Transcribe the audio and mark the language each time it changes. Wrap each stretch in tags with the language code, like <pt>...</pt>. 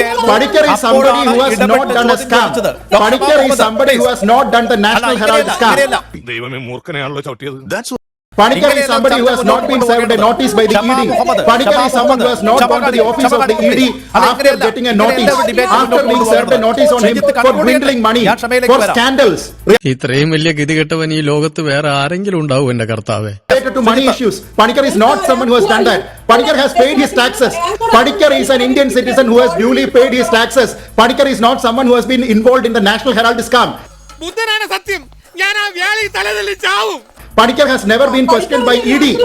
<en>Panicker is somebody who has not done a scam. Panicker is somebody who has not done the National Herald scam.</en> <ml>ദൈവമേ, മൂർഖനെയാണല്ലോ ചവിട്ടിയത്.</ml> <en>Panikkar is somebody who has not been served a notice by the ED. Panikkar is someone who has not gone to the office of the ED after getting a notice, after being served a notice on him for dwindling money, for scandals</en> <ml>ഇത്രയും വലിയ ഗതികെട്ടവൻ ഈ ലോകത്ത് വേറെ ആരെങ്കിലും ഉണ്ടാവും എന്റെ കർത്താവേ.</ml> <en>related to money issues. Panikkar is not someone who has done that. Panikkar has paid his taxes. Panikkar is an Indian citizen who has duly paid his taxes. Panikkar is not someone who has been involved in the National Herald scam.</en> <ml>ബുദ്ധനാണ് സത്യം. ഞാൻ ആ വ്യാളി തലതല്ലി ചാവും.</ml> <en>Panikkar has never been questioned by ED.</en>